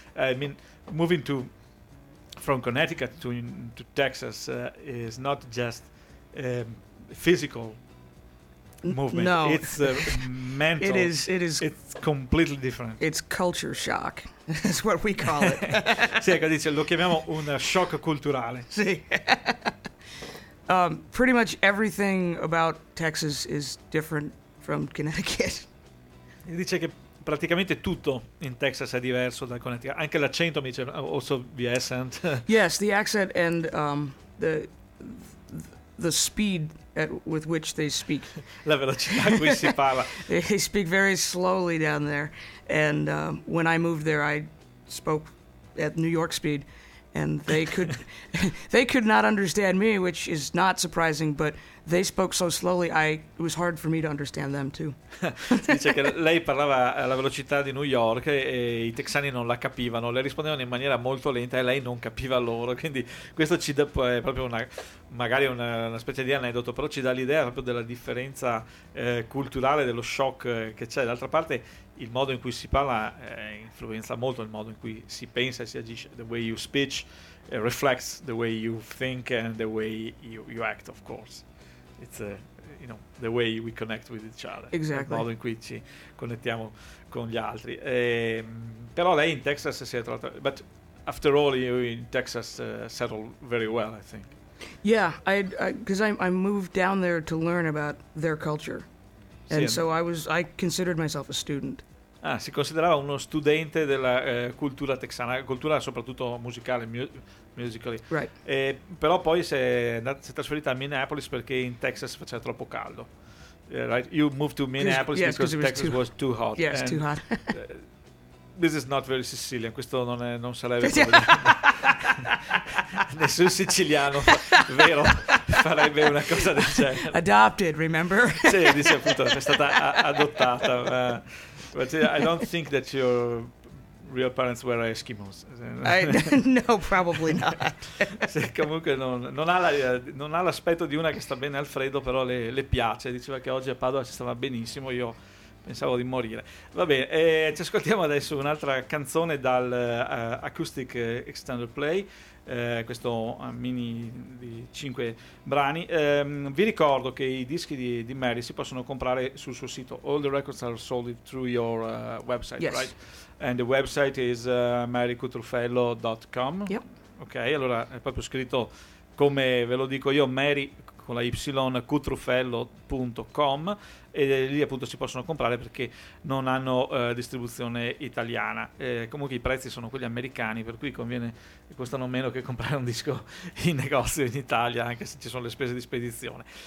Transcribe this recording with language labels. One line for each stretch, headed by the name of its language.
English: I mean, moving to from Connecticut to Texas is not just physical movement. No, it's mental. It is. It's completely different. It's culture shock. That's what we call it.
Italian: Sì, ecco, dice, lo chiamiamo un shock culturale. Sì.
English: Pretty much everything about Texas is different from Connecticut.
Italian: E dice che praticamente tutto in Texas è diverso dal Connecticut. Anche l'accento, mi dice,
English: also the accent. Yes, the accent and the speed with which they speak.
Italian: La velocità a cui si parla.
English: They speak very slowly down there. And when I moved there, I spoke at New York speed, and they could not understand me, which is not surprising, but they spoke so slowly, it was hard for me to understand them too.
Italian: Dice che lei parlava alla velocità di New York e i texani non la capivano, le rispondevano in maniera molto lenta e lei non capiva loro, quindi questo ci dà proprio una specie di aneddoto, però ci dà l'idea proprio della differenza culturale, dello shock che c'è. D'altra parte, il modo in cui si parla influenza molto il modo in cui si pensa e si agisce.
English: The way you speak reflects the way you think and the way you act, of course. It's you know, the way we connect with each other. Exactly.
Italian: Il modo in cui ci connettiamo con gli altri. Però lei in Texas si è trovata.
English: But after all, you in Texas settled very well, I think. Yeah, I moved down there to learn about their culture, and
Italian: sì,
English: so I considered myself a student.
Italian: Ah, si considerava uno studente della cultura texana, cultura soprattutto musicale, musically.
English: Right.
Italian: Però poi si è trasferita a Minneapolis perché in Texas faceva troppo caldo.
English: Right? You moved to Minneapolis because Texas was too hot. Yes, too hot. This is not very Sicilian.
Italian: Questo non è, non sarebbe nessun siciliano vero farebbe una cosa del genere.
English: Adopted, remember?
Italian: Sì, dice appunto, è stata adottata.
English: But I don't think that your real parents were Eskimos. No, probably not.
Italian: Se comunque non ha l'aspetto di una che sta bene al freddo, però le piace. Diceva che oggi a Padova si stava benissimo, io pensavo di morire. Va bene, ci ascoltiamo adesso un'altra canzone dal Acoustic Extended Play, questo mini di 5 brani. Vi ricordo che i dischi di Mary si possono comprare sul suo sito.
English: All the records are sold through your website, yes. Right? And the website is marycutrufello.com. Yep.
Italian: Ok, allora è proprio scritto come ve lo dico io, Mary con la Y, cutrufello.com, e lì appunto si possono comprare perché non hanno distribuzione italiana. Comunque i prezzi sono quelli americani, per cui conviene, costano meno che comprare un disco in negozio in Italia, anche se ci sono le spese di spedizione.